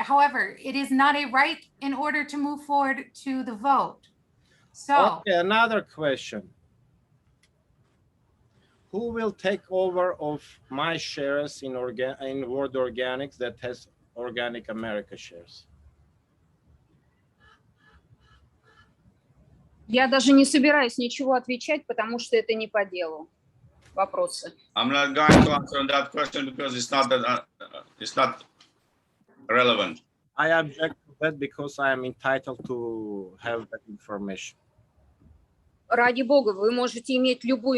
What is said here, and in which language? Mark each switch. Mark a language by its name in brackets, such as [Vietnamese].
[English] However, it is not a right in order to move forward to the vote. So, okay, another question. Who will take over of my shares in World Organics that has Organic America shares? [Russian] Я даже не собираюсь ничего отвечать, потому что это не по делу. Вопросы. [English] I'm not going to answer that question because it's not relevant. I object to that because I am entitled to have that information. [Russian] Ради бога, вы можете иметь любую